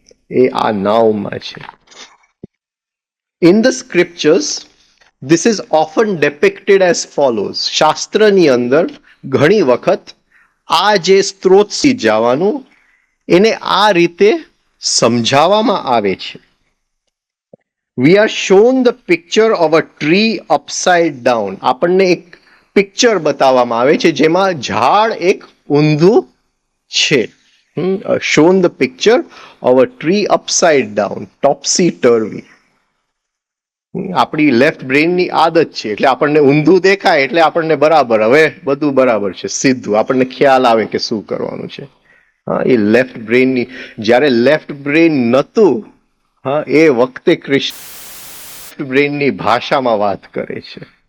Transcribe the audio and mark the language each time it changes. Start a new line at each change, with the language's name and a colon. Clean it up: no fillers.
Gujarati: એ આ નાવમાં છે.
English: In the scriptures this is often depicted as follows.
Gujarati: શાસ્ત્રની અંદર ઘણી વખત આ જે સ્ત્રોતથી જવાનું એને આ રીતે સમજાવવામાં આવે છે.
English: We are shown the picture of a tree upside down.
Gujarati: આપણને એક પિક્ચર બતાવવામાં આવે છે જેમાં ઝાડ એક ઊંધું છે.
English: Shown the picture of a tree upside down, topsy turvy.
Gujarati: આપણી લેફ્ટ બ્રેનની આદત છે એટલે આપણને ઊંધું દેખાય એટલે આપણને બરાબર, હવે બધું બરાબર છે, સીધું આપણને ખ્યાલ આવે કે શું કરવાનું છે. હા, એ લેફ્ટ બ્રેનની, જ્યારે લેફ્ટ બ્રેન નહોતું, હા, એ વખતે કૃષ્ણ બ્રેનની ભાષામાં વાત કરે છે.